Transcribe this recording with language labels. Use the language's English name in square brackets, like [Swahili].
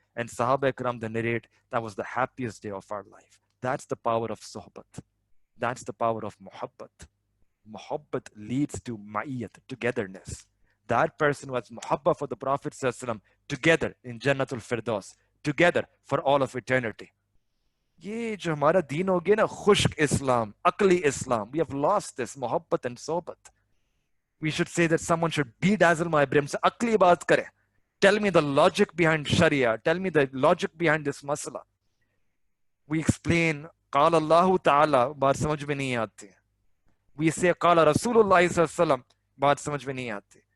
[English] And Sahaba Ikram, they narrate, that was the happiest day of our life. That's the power of sohbat. That's the power of muhabbat. Muhabbat leads to ma'iyat, togetherness. That person was muhabba for the Prophet ﷺ, together in Jannatul Firdaus, together for all of eternity. [Hindi] ये जो हमारा दीन हो गया ना, खुश्क इस्लाम, अकली इस्लाम, [English] we have lost this muhabbat and sohbat. We should say that someone should bedazzle my brain. So [Hindi] akli baat kare. [English] Tell me the logic behind Sharia. Tell me the logic behind this masala. We explain, [Arabic] Qala Allahu Ta'ala, [Hindi] baat samajh mein nahi aati. [English] We say, [Arabic] Qala Rasulullah Sallallahu, [Hindi] baat samajh mein nahi aati.